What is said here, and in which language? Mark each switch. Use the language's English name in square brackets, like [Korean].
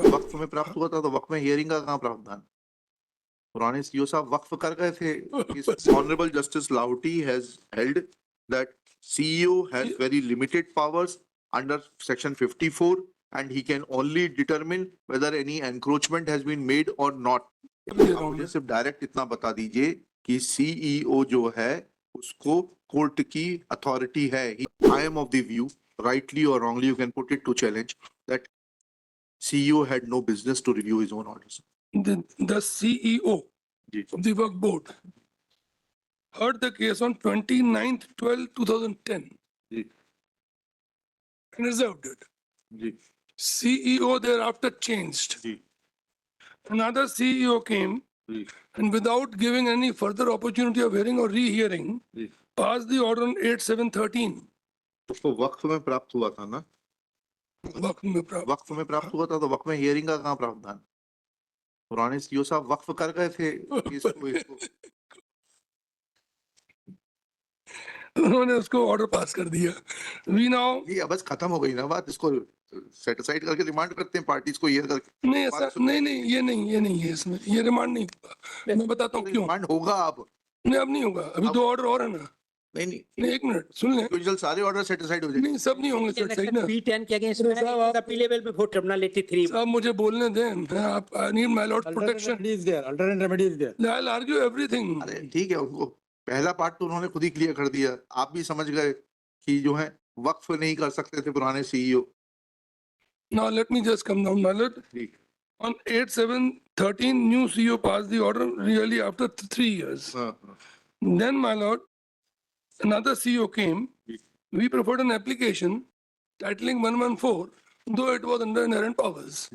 [Hindi] वक्फ में प्राप्त हुआ था तो वक्फ में हियरिंग का कहाँ प्रावधान? पुराने सीईओ साहब वक्फ कर गए थे। [English] Honourable justice Lahoti has held that CEO has very limited powers under section 54 and he can only determine whether any encroachment has been made or not. [Hindi] आप मुझे सिर्फ डायरेक्ट इतना बता दीजिए कि CEO जो है उसको कोर्ट की अथॉरिटी है. [English] I am of the view, rightly or wrongly you can put it to challenge, that CEO had no business to review his own orders. The CEO [Hindi] ji. [English] of the work board heard the case on 29/12/2010 [Hindi] ji. [English] and reserved it. [Hindi] Ji. [English] CEO thereafter changed. [Hindi] Ji. [English] Another CEO came [Hindi] ji. [English] and without giving any further opportunity of hearing or rehearing, [Hindi] ji. [English] passed the order on 8/7/13. [Hindi] उसको वक्फ में प्राप्त हुआ था ना? वक्त में प्राप्त वक्फ में प्राप्त हुआ था तो वक्फ में हियरिंग का कहाँ प्रावधान? पुराने सीईओ साहब वक्फ कर गए थे इसको. उन्होंने उसको ऑर्डर पास कर दिया. [English] We now [Hindi] ये बस खत्म हो गई ना बात. इसको सेट असाइड करके रिमांड करते हैं पार्टीज को हियर करके. नहीं ऐसा नहीं ये नहीं है इसमें. ये रिमांड नहीं होगा. मैं बताता हूँ क्यों. रिमांड होगा अब. नहीं अब नहीं होगा. अभी 2 ऑर्डर और है ना. नहीं एक मिनट सुन ले. यूजुअल सारे ऑर्डर सेट असाइड हो जाएंगे. नहीं सब नहीं होंगे सेट साइड ना. [English] P10 के against में appealable before tribunal 83. [Hindi] साहब मुझे बोलने दें. आप [English] I need my lord protection. Alternate remedy is there. I'll argue everything. [Hindi] अरे ठीक है, उनको पहला पार्ट तो उन्होंने खुद ही क्लियर कर दिया. आप भी समझ गए कि जो है वक्फ नहीं कर सकते थे पुराने CEO. [English] Now let me just come down, my lord. [Hindi] ठीक. [English] On 8/7/13, new CEO passed the order really after 3 years. Then, my lord, another CEO came. We preferred an application titling 114, though it was under inherent powers.